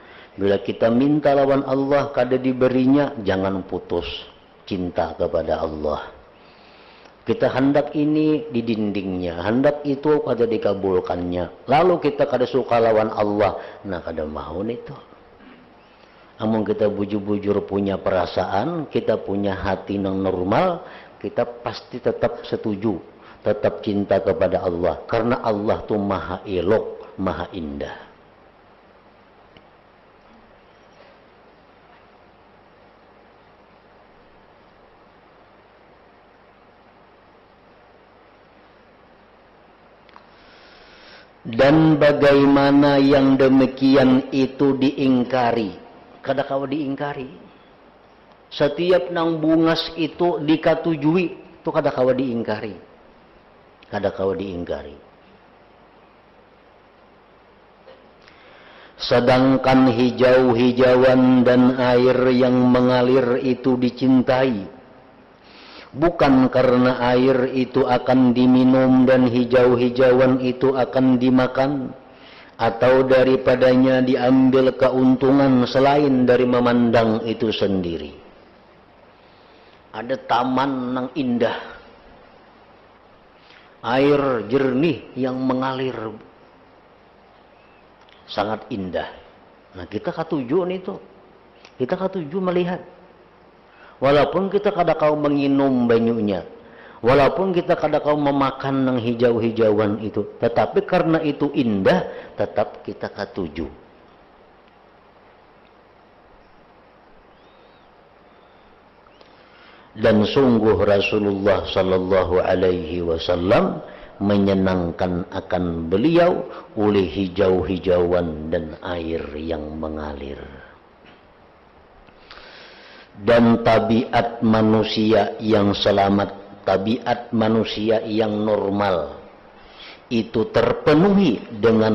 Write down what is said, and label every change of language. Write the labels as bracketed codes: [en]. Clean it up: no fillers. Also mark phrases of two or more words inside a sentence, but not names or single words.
[bjn] Bila kita minta lawan Allah kada diberinya, jangan putus cinta kepada Allah. Kita hendak ini di dindingnya, hendak itu kada dikabulkannya. Lalu kita kada suka lawan Allah, nah kada mau itu. Amun kita bujur-bujur punya perasaan, kita punya hati yang normal, kita pasti tetap setuju, tetap cinta kepada Allah. [id] Karena Allah tuh maha elok, maha indah. Dan bagaimana yang demikian itu diingkari, [bjn] kada kawa diingkari. Setiap nang bungas itu dikatujui, itu kada kawa diingkari, kada kawa diingkari. [id] Sedangkan hijau-hijauan dan air yang mengalir itu dicintai, bukan karena air itu akan diminum dan hijau-hijauan itu akan dimakan, atau daripadanya diambil keuntungan selain dari memandang itu sendiri. Ada taman yang indah, air jernih yang mengalir, sangat indah. [bjn] Nah, kita katuju itu, kita katuju melihat. Walaupun kita kada kau menginum banyunya, walaupun kita kada kau memakan yang hijau-hijauan itu, tetapi karena itu indah, tetap kita katuju. [id] Dan sungguh Rasulullah [ar] sallallahu alaihi wasallam [id] menyenangkan akan beliau oleh hijau-hijauan dan air yang mengalir. Dan tabiat manusia yang selamat, tabiat manusia yang normal, itu terpenuhi dengan